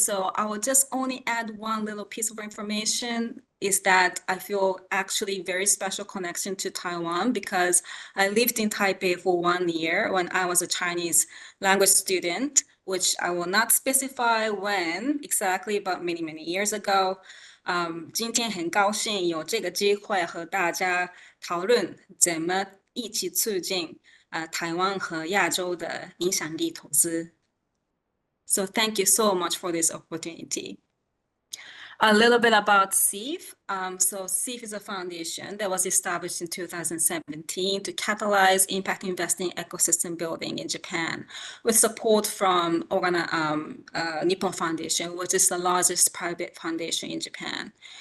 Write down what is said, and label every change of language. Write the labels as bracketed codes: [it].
[en] So I will just only add one little piece of information is that I feel actually very special connection to Taiwan because I lived in Taipei for 1 year when I was a Chinese language student, which I will not specify when exactly, but many, many years ago. [zh] 今天很高兴有这个机会和大家讨论怎么一起促进台湾和亚洲的影响力投资. [en] So thank you so much for this opportunity. A little bit about Tiif. So Tiif is a foundation that was established in 2017 to catalyze impact investing ecosystem building in Japan with support from Nippon Foundation, which is the largest private foundation in Japan.